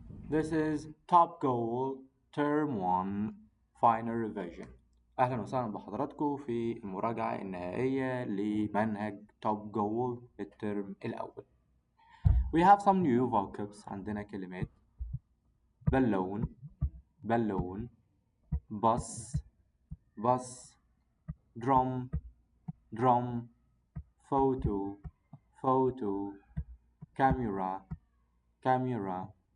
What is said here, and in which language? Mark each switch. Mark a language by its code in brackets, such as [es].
[en] This is Top Goal Term 1 Final Revision. [ar] أهلا وسهلا بحضراتكم في المراجعة النهائية لمنهج Top Goal الترم الأول. [en] We have some new vocabs. [ar] عندنا كلمات بالون بالون [en] bus bus drum drum photo photo camera camera